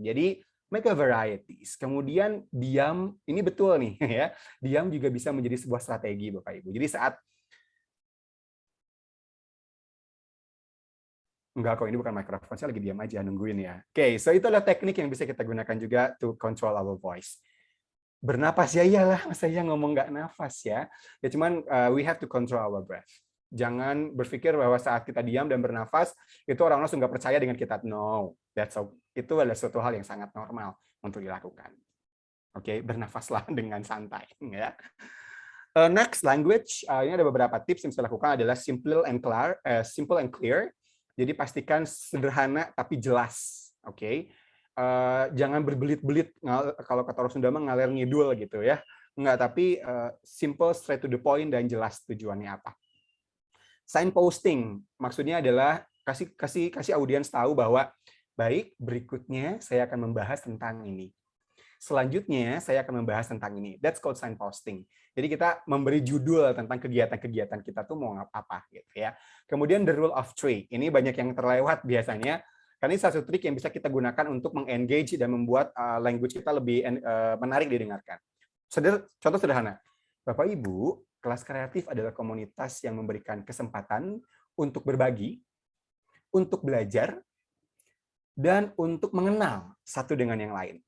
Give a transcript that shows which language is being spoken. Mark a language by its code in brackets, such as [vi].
[id] Jadi [en] make a varieties. [id] Kemudian diam, ini betul nih ya. Diam juga bisa menjadi sebuah strategi Bapak Ibu. Jadi saat enggak kok, ini bukan mikrofon, saya lagi diam aja nungguin ya. Oke, so itu adalah teknik yang bisa kita gunakan juga [en] to control our voice. [id] Bernapas ya iyalah, masa iya ngomong nggak nafas ya. Ya cuman [en] we have to control our breath. [id] Jangan berpikir bahwa saat kita diam dan bernafas itu orang langsung nggak percaya dengan kita. No, itu adalah suatu hal yang sangat normal untuk dilakukan. Oke, bernafaslah dengan santai ya. [en] Next language, [id] ini ada beberapa tips yang bisa dilakukan adalah [en] simple and clear. [id] Jadi pastikan sederhana tapi jelas. Oke. Jangan berbelit-belit, kalau kata orang Sunda mah ngalir ngidul gitu ya. Enggak, tapi [en] simple, straight to the point, [id] dan jelas tujuannya apa. Signposting maksudnya adalah kasih audiens tahu bahwa baik, berikutnya saya akan membahas tentang ini. Selanjutnya saya akan membahas tentang ini. [en] That's called signposting. [id] Jadi kita memberi judul tentang kegiatan-kegiatan kita tuh mau apa gitu ya. Kemudian [en] the rule of three. [id] Ini banyak yang terlewat biasanya. Karena ini satu trik yang bisa kita gunakan untuk meng-engage dan membuat language kita lebih menarik didengarkan. Contoh sederhana. Bapak Ibu, kelas kreatif adalah komunitas yang memberikan kesempatan untuk berbagi, untuk belajar, dan untuk mengenal satu dengan yang lain.